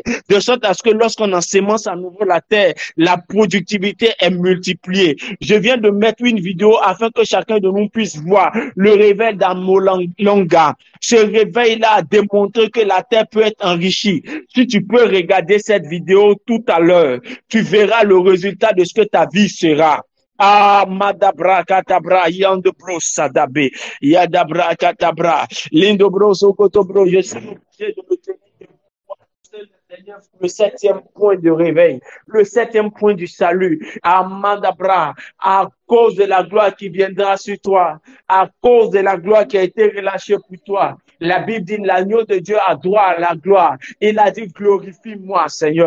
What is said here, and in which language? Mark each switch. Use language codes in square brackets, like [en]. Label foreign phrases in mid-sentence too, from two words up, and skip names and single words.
[fr] De sorte à ce que lorsqu'on ensemence à nouveau la terre, la productivité est multipliée. Je viens de mettre une vidéo afin que chacun de nous puisse voir le réveil d'Amolanga. Ce réveil-là a démontré que la terre peut être enrichie. Si tu peux regarder cette vidéo tout à l'heure, tu verras le résultat de ce que ta vie sera. Ah, madabra katabra, yandobro sadabe, yadabra katabra, lindobro sokotobro, je suis obligé de me tenir le septième point de réveil, le septième point du salut, Amandabra, à cause de la gloire qui viendra sur toi, à cause de la gloire qui a été relâchée pour toi. La Bible dit, l'agneau de Dieu a droit à la gloire. Il a dit, glorifie-moi, Seigneur.